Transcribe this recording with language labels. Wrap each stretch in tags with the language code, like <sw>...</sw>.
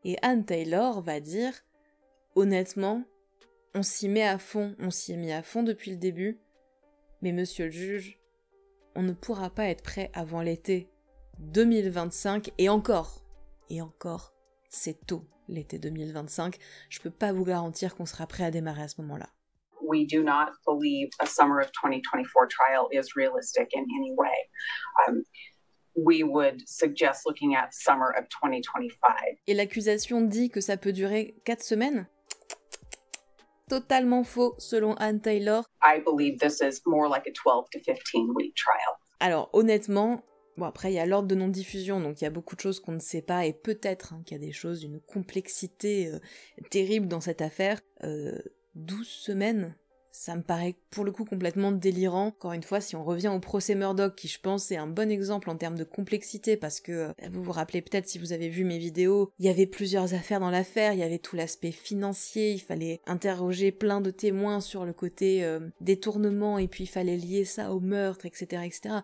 <fr>Et Anne Taylor va dire, honnêtement, on s'y met à fond, on s'y est mis à fond depuis le début, mais monsieur le juge, on ne pourra pas être prêt avant l'été 2025, et encore, c'est tôt, l'été 2025, je peux pas vous garantir qu'on sera prêt à démarrer à ce moment-là.</fr> <en>We do not believe a summer of 2024 trial is realistic in any way. We would suggest looking at summer of 2025.</en> <fr>Et l'accusation dit que ça peut durer 4 semaines ? Totalement faux, selon Anne Taylor.</fr> <en>I believe this is more like a 12 to 15 week trial.</en> <fr>Alors honnêtement, bon après il y a l'ordre de non-diffusion, donc il y a beaucoup de choses qu'on ne sait pas, et peut-être qu'il y a des choses d'une complexité terrible dans cette affaire. 12 semaines, ça me paraît pour le coup complètement délirant. Encore une fois, si on revient au procès Murdoch, qui je pense est un bon exemple en termes de complexité, parce que vous vous rappelez peut-être si vous avez vu mes vidéos, il y avait plusieurs affaires dans l'affaire, il y avait tout l'aspect financier, il fallait interroger plein de témoins sur le côté détournement, et puis il fallait lier ça au meurtre, etc., etc.</fr>